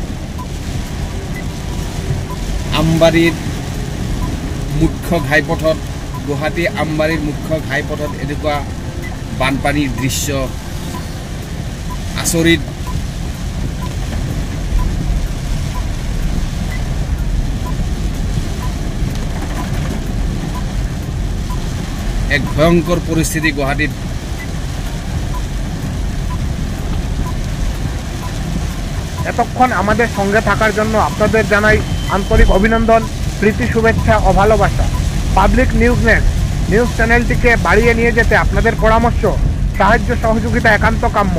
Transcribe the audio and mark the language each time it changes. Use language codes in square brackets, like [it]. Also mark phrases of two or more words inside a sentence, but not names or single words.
[as] আমবাৰীৰ মুখ্য ঘাইপথত, গুৱাহাটী আমবাৰীৰ মুখ্য ঘাইপথত এনেকুৱা বানপানীৰ দৃশ্য আচৰিত। এক ভয়ংকৰ পৰিস্থিতি গুৱাহাটীত। [bn] এতক্ষণ আমাদের সঙ্গে থাকার জন্য আপনাদের জানাই আন্তরিক অভিনন্দন, প্রীতি, শুভেচ্ছা ও ভালোবাসা। পাবলিক নিউজ নেক্সট নিউজ চ্যানেলটিকে বাড়িয়ে নিয়ে যেতে আপনাদের পরামর্শ, সাহায্য, সহযোগিতা একান্ত কাম্য।